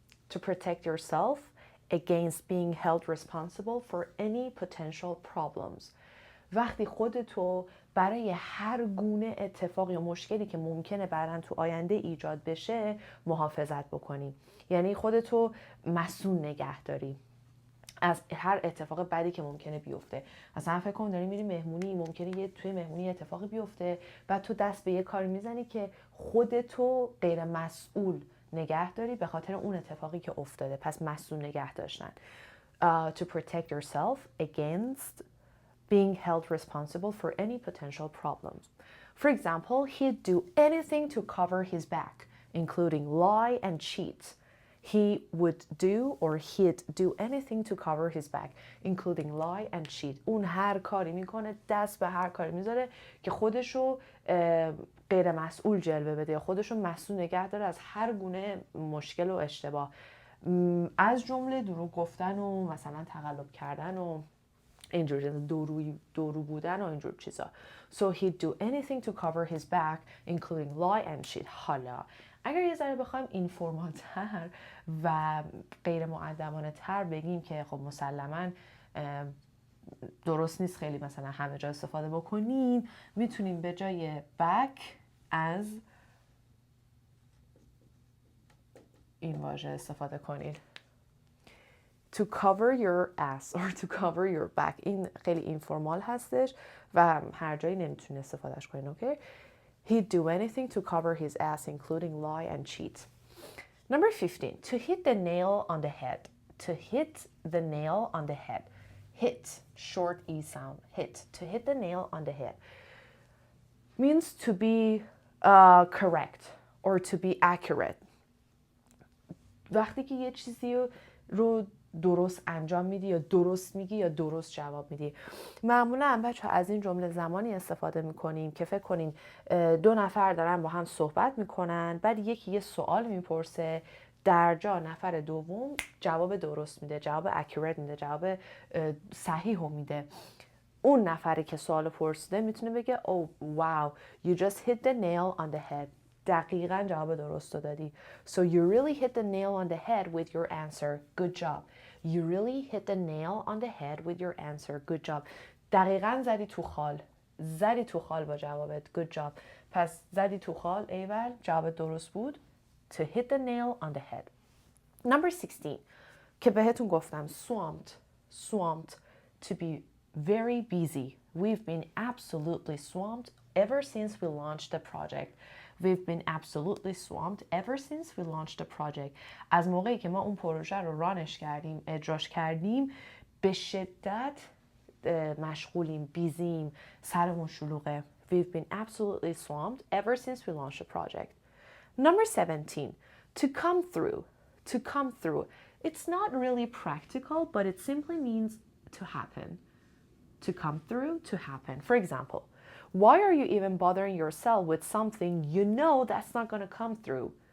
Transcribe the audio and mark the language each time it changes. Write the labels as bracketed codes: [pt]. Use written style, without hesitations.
[en] To protect yourself against being held responsible for any potential problems. [fa] وقتی خودتو برای هر گونه اتفاق یا مشکلی که ممکنه بعداً تو آینده ایجاد بشه محافظت بکنی. یعنی خودتو مسئول نگه داری از هر اتفاق بدی که ممکنه بیفته. مثلا فکر کن داری میری مهمونی، ممکنه توی مهمونی اتفاقی بیفته، بعد تو دست به یه کاری میزنی که خودتو غیر مسئول نگه داری به خاطر اون اتفاقی که افتاده. پس مسئول نگه داشتن. [en] To protect yourself against being held responsible for any potential problems. For example, he'd do anything to cover his back, including lie and cheat. He would do or he'd do anything to cover his back, including lie and cheat. [fa] اون هر کاری میکنه، دست به هر کاری میذاره که خودشو غیر مسئول جلوه بده یا خودشو مسئول نگه داره از هر گونه مشکل و اشتباه، از جمله دروغ گفتن و مثلا تقلب کردن و اینجور دورو بودن و اینجور چیزا. [en] So he'd do anything to cover his back, including lie and cheat. [fa] حالا اگر یه ذره بخوایم اینفورماتر و غیر مؤدبانه تر بگیم که خب مسلماً درست نیست خیلی مثلا همه جا استفاده بکنیم، میتونیم به جای back از این واژه استفاده کنید. [en] To cover your ass or to cover your back. [fa] این خیلی اینفورمال هستش و هر جایی نمیتونید استفادهش کنید. [en] Okay? He'd do anything to cover his ass, including lie and cheat. Number 15. To hit the nail on the head. To hit the nail on the head. Hit, short E sound. Hit. To hit the nail on the head means to be correct or to be accurate. [fa] وقتی که یه چیزی رو درست انجام میدی یا درست میگی یا درست جواب میدی. معمولا بچه از این جمله زمانی استفاده میکنیم که فکر کنین دو نفر دارن با هم صحبت میکنن، بعد یکی یه سوال میپرسه، در جا نفر دوم جواب درست میده، جواب accurate میده، جواب صحیح میده. اون نفری که سوال پرسیده میتونه بگه [en] oh wow you just hit the nail on the head. [fa] دقیقاً جواب درست رو دادی. [en] So you really hit the nail on the head with your answer. Good job. You really hit the nail on the head with your answer. Good job. [fa] دقیقاً زدی تو خال. زدی تو خال با جوابت. Good job. پس زدی تو خال ایول جواب درست بود. [en] To hit the nail on the head. Number 16 [fa] که بهتون گفتم [en] swamped. To be very busy. We've been absolutely swamped ever since we launched the project. We've been absolutely swamped ever since we launched the project. [fa] از موقعی که ما اون پروژه رو رانش کردیم، اجراش کردیم، به شدت مشغولیم، بیزیم، سرمون شلوغه. [en] We've been absolutely swamped ever since we launched the project. Number 17, to come through. To come through. It's not really practical, but it simply means to happen. To come through, to happen. For example, why are you even bothering yourself with something you know that's not going to come through?